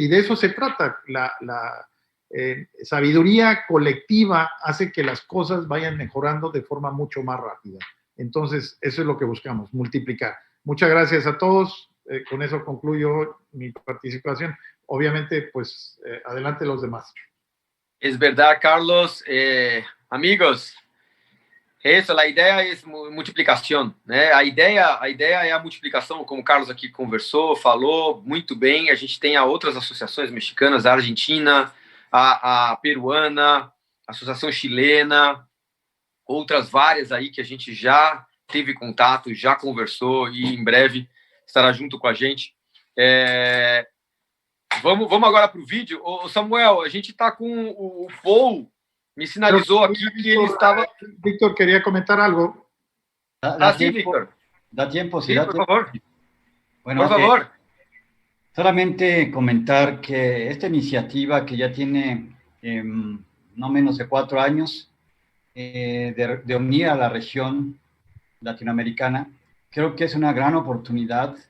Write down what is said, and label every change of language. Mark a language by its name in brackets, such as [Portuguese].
[Spanish] Y de eso se trata. La sabiduría colectiva hace que las cosas vayan mejorando de forma mucho más rápida. Entonces, eso es lo que buscamos, multiplicar. Muchas gracias a todos. Con eso concluyo mi participación. Obviamente, pues, adelante los demás. Es verdad, Carlos. Amigos, eso, la idea es [Portuguese] multiplicação, né? A ideia é a multiplicação, como o Carlos aqui conversou, falou muito bem. A gente tem outras associações mexicanas, a argentina, a peruana, a associação chilena, outras várias aí que a gente já teve contato, já conversou e em breve estará junto com a gente. Vamos agora para o vídeo. Ô, Samuel, a gente está com o Paul, me sinalizou aqui que ele estava... [Spanish] Víctor, quería comentar algo. Sí, Víctor. Da tiempo, sí, por favor. Bueno, por favor. Solamente comentar que esta iniciativa que ya tiene no menos de 4 años de unir a la región latinoamericana, creo que es una gran oportunidad.